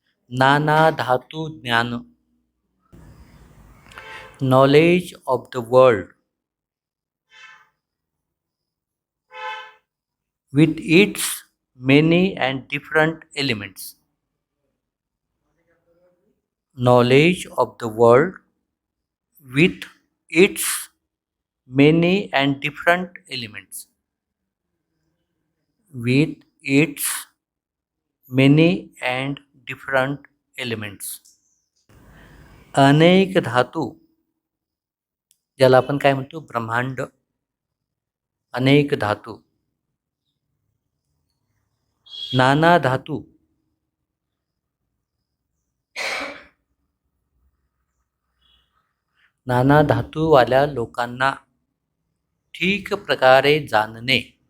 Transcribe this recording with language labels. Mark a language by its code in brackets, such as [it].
[sa] नाना धातू ज्ञान, [en] Knowledge of the world with its many and different elements. Knowledge of the world with its many and different elements. With its many and different elements. [mr] अनेक धातू, ज्याला आपण काय म्हणतो ब्रह्मांड, अनेक धातू, नाना धातू, नाना धातूवाल्या लोकांना ठीक प्रकारे जाणणे.